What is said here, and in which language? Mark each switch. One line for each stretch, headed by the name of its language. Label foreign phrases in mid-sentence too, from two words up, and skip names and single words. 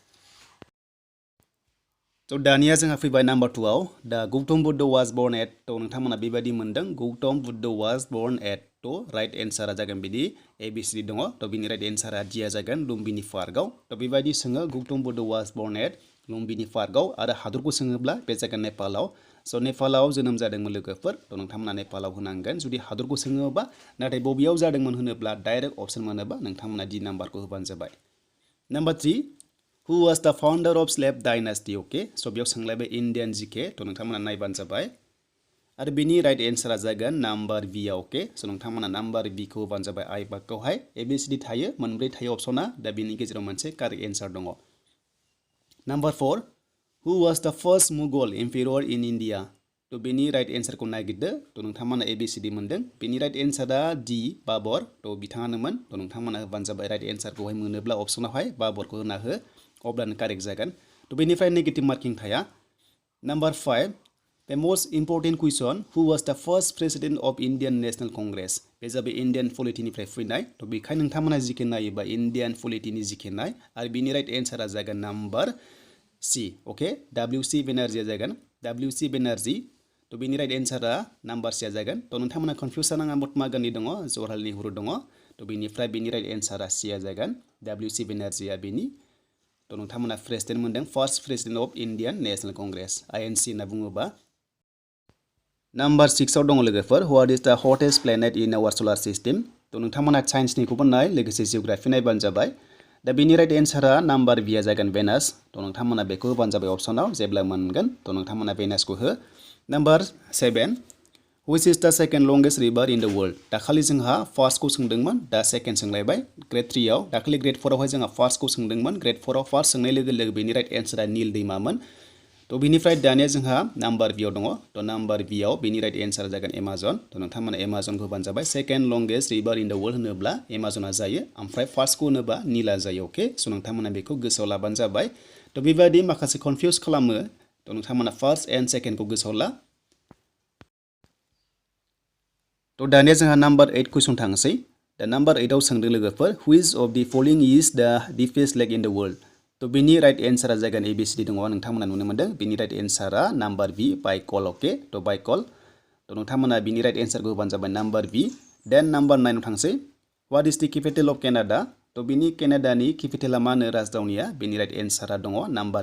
Bodo: थ दानिया जोंहा फैबाय नाम्बार 2 आव दा गौतम बुद्ध
English: was born at
Bodo: थ नोंथांमोना बेबादि मोनदों गौतम बुद्ध वाज बर्न एट थ
English: right answer
Bodo: जागोन बिदि ABCD दङ थ बिनि
English: right answer
Bodo: डिया जागोन लुम्बिनी पार्कआव थ बेबायदि सोङो गौतम बुद्ध
English: was born at
Bodo: लुम्बिनी पार्कआव आरो हादरखौ सोङोब्ला बे जागोन नेपालाव स नेपालाव जोनोम जादोंमोन लोगोफोर थ नोंथांमोना नेपालाव होनांगोन जुदि हादरखौ सोङोबा नाथाय बबेयाव जादोंमोन होनोब्ला
English: direct option
Bodo: मोनोबा नोंथांमोना D नाम्बारखौ होबानो जाबाय नाम्बार 3
English: Who was the founder of slave dynasty okay so
Bodo: बेयाव सोंलायबाय इन्डियान जिके थ नोंथांमोना नायबानो जाबाय आरो बेनि
English: right answer
Bodo: जागोन नाम्बार बी आव ओके स नोंथांमोना नाम्बार बी खौ होबानो जाबाय आइ बागखौहाय ABCD थायो मोनब्रै थायो अपसना दा बेनि गेजेराव मोनसे
English: correct answer
Bodo: दङ नाम्बार 4
English: Who was the first Mughal emperor in India
Bodo: थ बेनि
English: right answer
Bodo: नागिरदो थ नोंथांमोना ABCD मोनदों बेनि
English: right answer
Bodo: डी बाबर थ बिथाङानोमोन थ नोंथांमोना होबानो जाबाय
English: right answer
Bodo: मोनोब्ला अपसनावहाय बाबरखौ होना हो अब्लानो कारेक्ट जागोन थ बेनिफ्राय
English: negative marking
Bodo: थाया नाम्बार
English: 5 The most important question Who was the first president of Indian National Congress
Bodo: बे जाबाय इन्डियान पलिटिनिफ्राय फैनाय थ बेखायनो नोंथांमोना जिके नायोबा इन्डियान पलिटिनि जिके नाय आरो बिनि
English: right answer
Bodo: जागोन नाम्बार सी ओके WC बेनार्जीआ जागोन WC बेनार्जी थ बेनि
English: right answer
Bodo: नाम्बार सी जागोन थ नोंथांमोना कनफ्यूज जानाङा महात्मा गान्धी दङ जवाहरलाल नेहरू दङ थ बेनिफ्राय बिनि
English: right answer
Bodo: सी जागोन WC बेनार्जीआ बिनि थ नोंथांमोना प्रेसिडेन्ट मोनदों
English: First President of Indian National Congress INC
Bodo: होनना बुङोबा नाम्बार 6 आव दङ लोगोफोर
English: What is the hottest planet in our solar system
Bodo: थ नोंथांमोना साइन्सनिखौबो नाय लोगोसे जिअग्राफि नायबानो जाबाय दा बेनि
English: right answer
Bodo: नाम्बार बी जागोन भेनास थ नोंथांमोना बेखौ होबानो जाबाय अपसनाव जेब्ला मोनगोन थ नोंथांमोना भेनासखौ हो नाम्बार 7
English: Which is the second longest river in the world
Bodo: दाखालि जोंहा फार्स्टखौ सोंदोंमोन दा सेकेन्ड सोंलायबाय ग्रेड 3 आव दाखालि ग्रेड 4 आवहाय जोंहा फार्स्टखौ सोंदोंमोन ग्रेड 4 आव फार्स्ट सोंनाय लोगो लोगो बेनि
English: right answer
Bodo: नील दैमामोन थ बिनिफ्राय दानिया जोंहा नाम्बार बी आव दङ थ नाम्बार बी आव बेनि
English: right answer
Bodo: जागोन एमाजन थ नोंथांमोना एमाजनखौ होबानो जाबाय
English: second longest river in the world
Bodo: होनोब्ला एमाजना जायो ओमफ्राय फार्स्टखौ होनोबा नीला जायो ओके स नोंथांमोना बेखौ गोसोआव लाबानो जाबाय थ बेबायदि माखासे कनफ्यूज खालामो थ नोंथांमोना
English: first and second
Bodo: गोसोआव ला थ दानिया जोंहा नाम्बार 8 कुइसन थांसै दा नाम्बार 8 आव सोंदों लोगोफोर
English: Which of the following is the deepest lake in the world
Bodo: थ बेनि
English: right answer
Bodo: जागोन ABCD दङ नोंथांमोना नुनो मोनदों बेनि
English: right answer
Bodo: नाम्बार बी बाइकल ओके थ बाइकल थ नोंथांमोना बेनि
English: right answer
Bodo: होबानो जाबाय नाम्बार बी देन नाम्बार 9 आव थांसै
English: What is the capital of Canada
Bodo: थ बेनि केनाडानि केपिटेला मा होनो राजधानिया बेनि
English: right answer
Bodo: दङ नाम्बार